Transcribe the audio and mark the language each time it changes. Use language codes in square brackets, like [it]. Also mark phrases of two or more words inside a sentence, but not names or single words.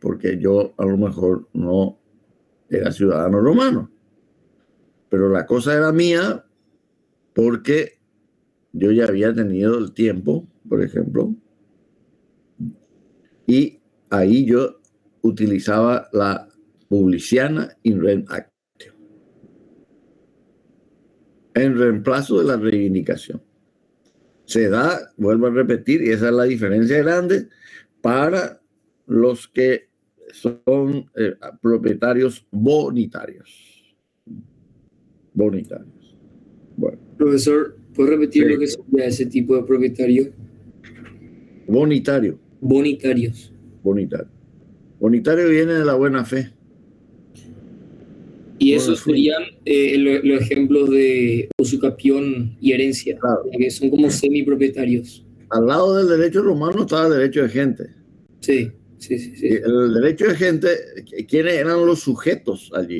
[es] Porque yo a lo mejor no era ciudadano romano. Pero la cosa era mía porque yo ya había tenido el tiempo, por ejemplo, y ahí yo utilizaba la [la] publiciana in rem actio [es] en reemplazo de la reivindicación. Se da, vuelvo a repetir, y esa es la diferencia grande para los que son propietarios bonitarios. Bonitarios. Bueno. Profesor, ¿puede repetir lo que sería ese tipo de propietario? Bonitario. Bonitarios. Bonitario. Bonitario viene de la buena fe. Y esos serían los ejemplos de usucapión y herencia, claro, que son como semipropietarios. Al lado del derecho romano estaba el derecho de gente. Sí. El derecho de gente, ¿quiénes eran los sujetos allí?